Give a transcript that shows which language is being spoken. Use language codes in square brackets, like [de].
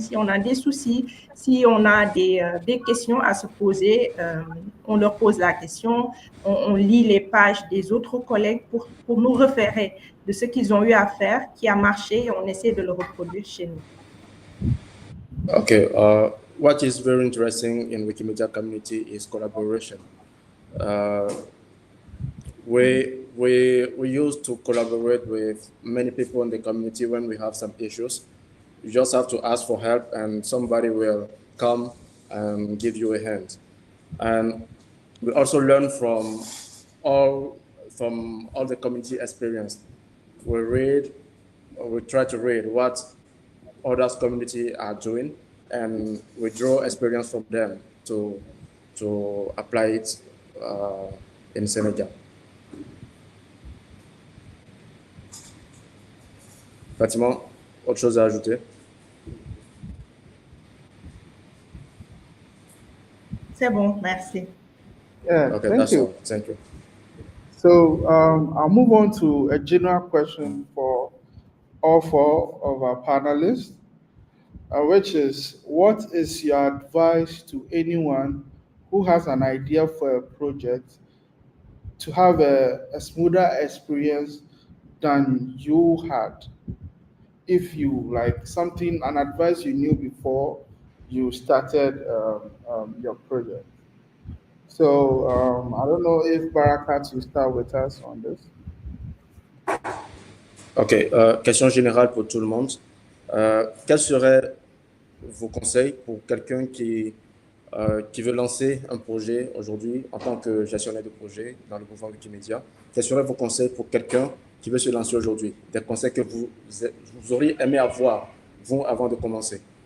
[fr] Si on a des soucis, si on a des questions à se poser, on leur pose la question, on lit les pages des autres collègues pour nous référer de ce qu'ils ont eu à faire, qui a marché, et on essaie de le reproduire chez nous. [en] Okay, what is very interesting in Wikimedia community is collaboration. We used to collaborate with many people in the community when we have some issues. You just have to ask for help, and somebody will come and give you a hand. And we also learn from all the community experience. We try to read what others community are doing, and we draw experience from them to apply it in Senegal. [fr] Fatima, autre chose à ajouter? C'est bon, merci. [en] Yeah, Okay, thank that's you. all. Thank you. So I'll move on to a general question for all four of our panelists, which is, what is your advice to anyone who has an idea for a project to have a smoother experience than you had if you like something, an advice you knew before you started your project. So I don't know if Barakat will start with us on this. [fr] Ok, question générale pour tout le monde. Quels seraient vos conseils pour quelqu'un qui veut lancer un projet aujourd'hui en tant que gestionnaire de projet dans le mouvement Wikimedia? Quels seraient vos conseils pour quelqu'un qui veut se lancer aujourd'hui? Des conseils que vous auriez aimé avoir, vous, avant de commencer.